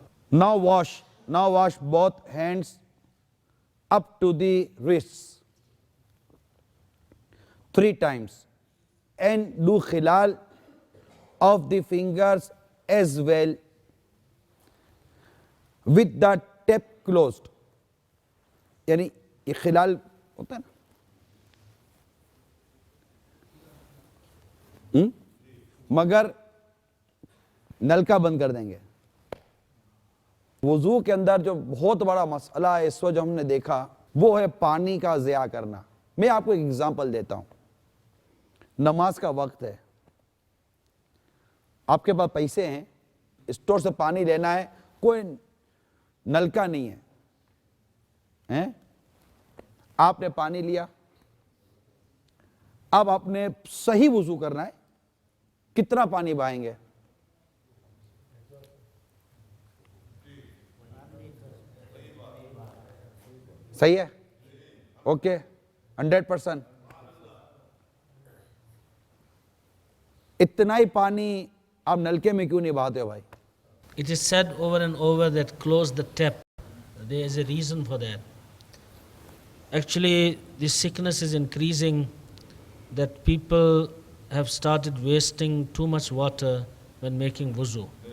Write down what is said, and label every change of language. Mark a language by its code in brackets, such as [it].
[en] Now wash both hands up to the wrists 3 times and do khilal of the fingers as well with the tap closed. [hi] यानी ये खिलाल होता है ना, मगर नलका बंद कर देंगे। वुजू के अंदर जो बहुत बड़ा मसला है इस वक्त जो हमने देखा वो है पानी का ज़िया करना। मैं आपको एक एग्जांपल देता हूं। नमाज का वक्त है, आपके पास पैसे हैं, स्टोर से पानी लेना है, कोई नलका नहीं है, हैं? आपने पानी लिया, अब आपने सही वुजू करना है। कितना पानी बहाएंगे? सही है? ओके, 100%। इतना ही पानी आप नलके में क्यों नहीं बहाते हो भाई? [en] It is said over and over that close the tap. There is a reason for that. Actually, this sickness is increasing, that people have started wasting too much water when making wuzu.